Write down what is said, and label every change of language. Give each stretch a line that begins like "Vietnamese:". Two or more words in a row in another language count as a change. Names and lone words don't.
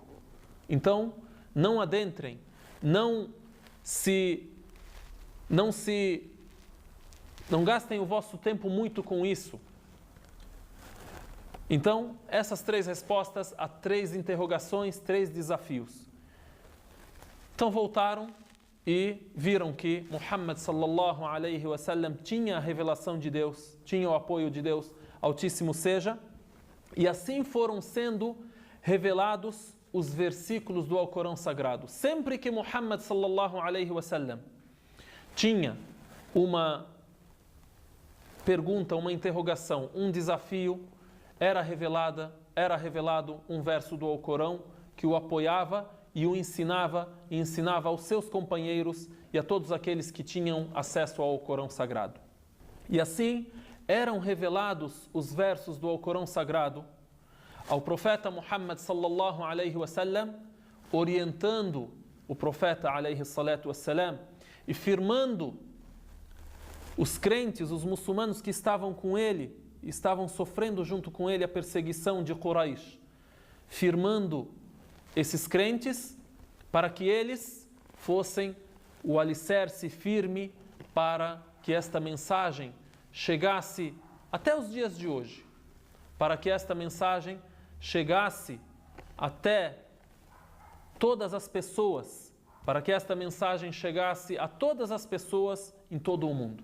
Portuguese: Então, não adentrem, não gastem o vosso tempo muito com isso. Então, essas 3 respostas a 3 interrogações, 3 desafios. Então voltaram e viram que Muhammad
Arabic: صلى الله عليه وسلم
Portuguese: tinha a revelação de Deus, tinha o apoio de Deus, Altíssimo seja, e assim foram sendo revelados os versículos do Alcorão Sagrado. Sempre que Muhammad
Arabic: صلى الله عليه وسلم
Portuguese: tinha uma pergunta, uma interrogação, um desafio, era revelado um verso do Alcorão que o apoiava e o ensinava aos seus companheiros e a todos aqueles que tinham acesso ao Alcorão Sagrado. E assim eram revelados os versos do Alcorão Sagrado ao profeta Muhammad
Arabic: صلى الله عليه وسلم,
Portuguese: orientando o profeta
Arabic: عليه الصلاة والسلام
Portuguese: e firmando os crentes, os muçulmanos que estavam com ele, estavam sofrendo junto com ele a perseguição de Quraysh, firmando esses crentes para que eles fossem o alicerce firme para que esta mensagem chegasse até os dias de hoje, para que esta mensagem chegasse até todas as pessoas, para que esta mensagem chegasse a todas as pessoas em todo o mundo.